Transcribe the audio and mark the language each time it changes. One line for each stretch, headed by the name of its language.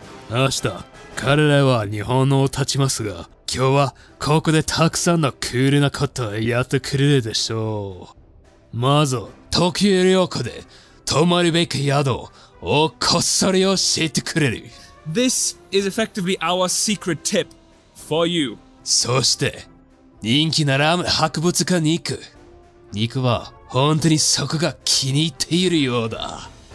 Japanese: 明日彼らは日本を立ちますが、今日はここでたくさんのクールなことをやってくれるでしょう。まず東京旅行で泊まるべき宿をこっそり教えてくれる。
English: This is effectively our secret tip for you.
Japanese: そして人気なラーメン博物館に行く。肉は本当にそこが気に入っているようだ。